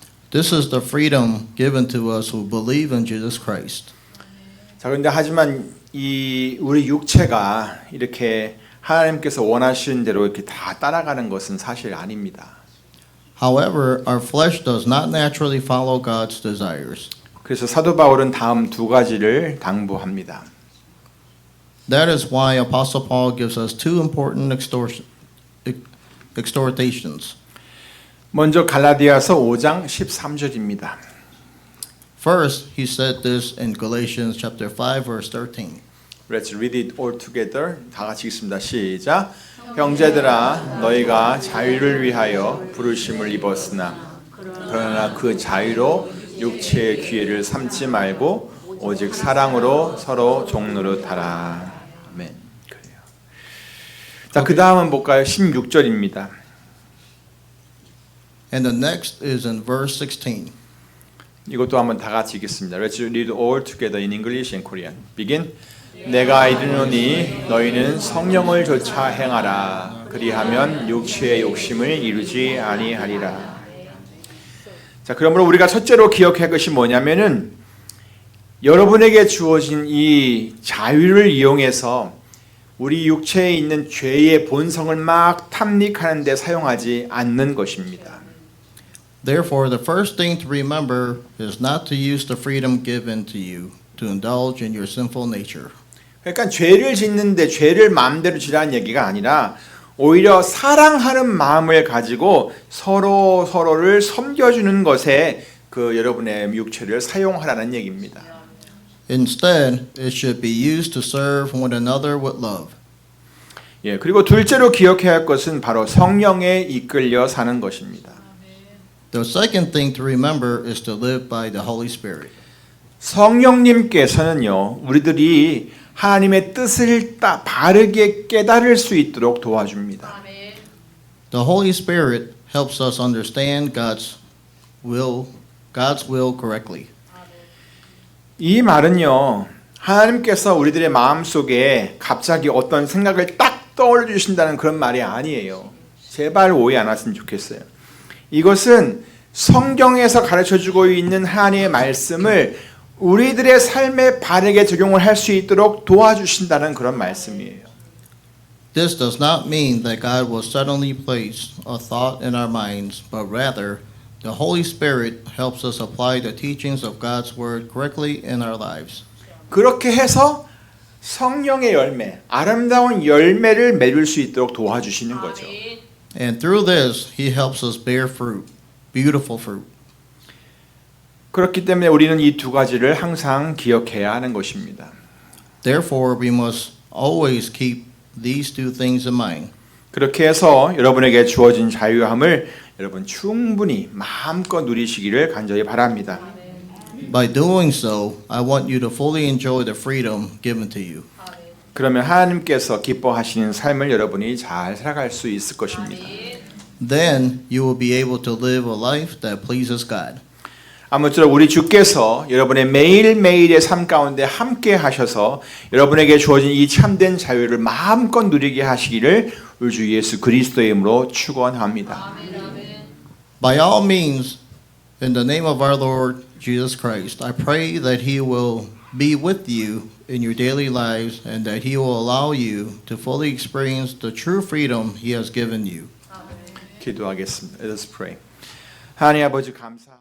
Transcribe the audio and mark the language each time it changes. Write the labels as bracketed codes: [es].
[en] This is the freedom given to us who believe in Jesus Christ. [ko] 자, 그런데 하지만 이 우리 육체가 이렇게 하나님께서 원하시는 대로 이렇게 다 따라가는 것은 사실 아닙니다. [en] However, our flesh does not naturally follow God's desires. [ko] 그래서 사도 바울은 다음 두 가지를 당부합니다. [en] That is why Apostle Paul gives us two important exhortations. [ko] 먼저 갈라디아서 5장 13절입니다. [en] First, he said this in Galatians chapter 5 verse 13. Let's read it all together. [ko] 다 같이 읽습니다. 시작. 형제들아 너희가 자유를 위하여 부르심을 입었으나 그러나 그 자유로 육체의 기회를 삼지 말고 오직 사랑으로 서로 종노릇하라. 아멘. 그래요. 자, 그 다음은 볼까요? 16절입니다. [en] And the next is in verse 16. [ko] 이것도 한번 다 같이 읽겠습니다. [en] Let's read all together in English and Korean. Begin. [ko] 내가 이르노니 너희는 성령을 조차 행하라. 그리하면 육체의 욕심을 이루지 아니하리라. 자, 그러므로 우리가 첫째로 기억할 것이 뭐냐면은 여러분에게 주어진 이 자유를 이용해서 우리 육체에 있는 죄의 본성을 막 탐닉하는 데 사용하지 않는 것입니다. [en] Therefore, the first thing to remember is not to use the freedom given to you to indulge in your sinful nature. [ko] 그러니까 죄를 짓는데 죄를 마음대로 지라는 얘기가 아니라 오히려 사랑하는 마음을 가지고 서로를 섬겨주는 것에 그 여러분의 육체를 사용하라는 얘기입니다. [en] Instead, it should be used to serve one another with love. [ko] 예, 그리고 둘째로 기억해야 할 것은 바로 성령에 이끌려 사는 것입니다. [en] The second thing to remember is to live by the Holy Spirit. [ko] 성령님께서는요, 우리들이 하나님의 뜻을 바르게 깨달을 수 있도록 도와줍니다. The Holy Spirit helps us understand God's will correctly. 이 말은요, 하나님께서 우리들의 마음속에 갑자기 어떤 생각을 딱 떠올려 주신다는 그런 말이 아니에요. 제발 오해 안 하셨으면 좋겠어요. 이것은 성경에서 가르쳐주고 있는 하나님의 말씀을 우리들의 삶에 바르게 적용을 할 수 있도록 도와주신다는 그런 말씀이에요. [en] This does not mean that God will suddenly place a thought in our minds, but rather the Holy Spirit helps us apply the teachings of God's Word correctly in our lives. [ko] 그렇게 해서 성령의 열매, 아름다운 열매를 맺을 수 있도록 도와주시는 거죠. [en] And through this, He helps us bear fruit, beautiful fruit. [ko] 그렇기 때문에 우리는 이 두 가지를 항상 기억해야 하는 것입니다. [en] Therefore, we must always keep these two things in mind. [ko] 그렇게 해서 여러분에게 주어진 자유함을 여러분 충분히 마음껏 누리시기를 간절히 바랍니다. [en] By doing so, I want you to fully enjoy the freedom given to you. [ko] 그러면 하나님께서 기뻐하시는 삶을 여러분이 잘 살아갈 수 있을 것입니다. [en] Then you will be able to live a life that pleases God. [ko] 아무쪼록 우리 주께서 여러분의 매일매일의 삶 가운데 함께 하셔서 여러분에게 주어진 이 참된 자유를 마음껏 누리게 하시기를 우리 주 예수 그리스도의 이름으로 축원합니다. [en] By all means, in the name of our Lord Jesus Christ, I pray that He will be with you in your daily lives and that He will allow you to fully experience the true freedom He has given you. [ko] 기도하겠습니다. [en] Let us pray. [ko] 하나님 아버지 감사합니다.